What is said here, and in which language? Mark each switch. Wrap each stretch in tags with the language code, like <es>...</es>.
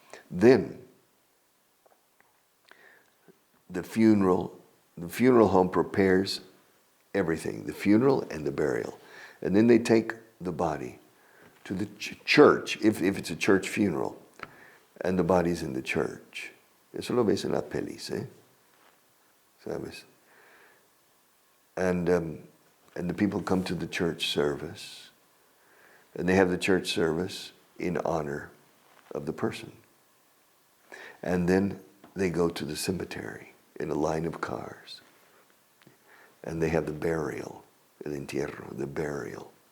<en>Then the funeral home prepares everything, the funeral and the burial. And then they take the body to the church, if it's a church funeral, and the body's in the church.</en> <es>Eso lo ves en las pelis, ¿Sabes?</es> <en>And the people come to the church service, and they have the church service in honor of the person. And then they go to the cemetery in a line of cars, and they have the burial,</en> <es>el entierro,</es> <en>the burial.</en>